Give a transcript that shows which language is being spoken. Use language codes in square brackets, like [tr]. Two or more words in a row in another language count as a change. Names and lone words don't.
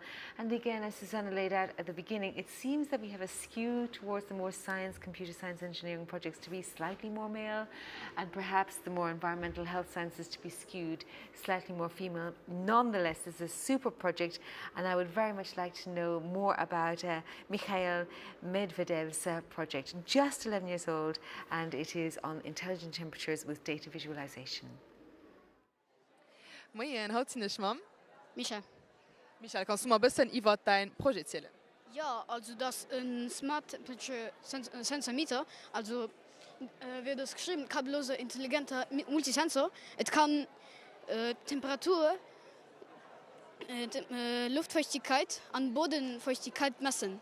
[en] And again, as Susanna laid out at the beginning, it seems that we have a skew towards the more science, computer science, engineering projects to be slightly more male, and perhaps the more environmental health sciences to be skewed slightly more female. Nonetheless, it's a super project, and I would very much like to know more about Michael Medvedev's project. Just 11 years old, and it is on intelligent temperatures with data visualization. [nl] Moi, en houdt in de schmam? [de] Micha. Michael, kannst du mal ein bisschen über dein Projekt erzählen? Ja, also das ist ein [en] Smart Temperature Sensor Meter, [de] also wird das geschrieben, kabelloser, intelligenter Multisensor. Es kann Temperatur, Luftfeuchtigkeit und Bodenfeuchtigkeit messen.